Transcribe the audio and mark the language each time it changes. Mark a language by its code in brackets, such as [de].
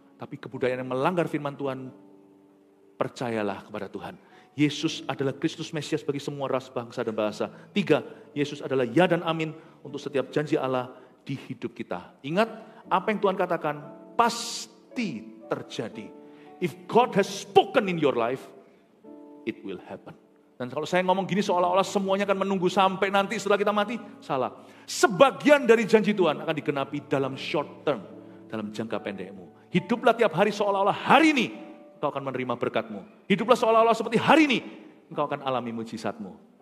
[id] Tapi kebudayaan yang melanggar firman Tuhan, percayalah kepada Tuhan. Yesus adalah Kristus Mesias bagi semua ras, bangsa dan bahasa. 3, Yesus adalah ya dan amin untuk setiap janji Allah di hidup kita. Ingat, apa yang Tuhan katakan pasti terjadi. [en] If God has spoken in your life, it will happen. [id] Dan kalau saya ngomong gini seolah-olah semuanya akan menunggu sampai nanti setelah kita mati, salah. Sebagian dari janji Tuhan akan digenapi dalam short term, dalam jangka pendekmu. Hiduplah tiap hari seolah-olah hari ini engkau akan menerima berkatmu. Hiduplah seolah-olah seperti hari ini engkau akan alami mujizatmu.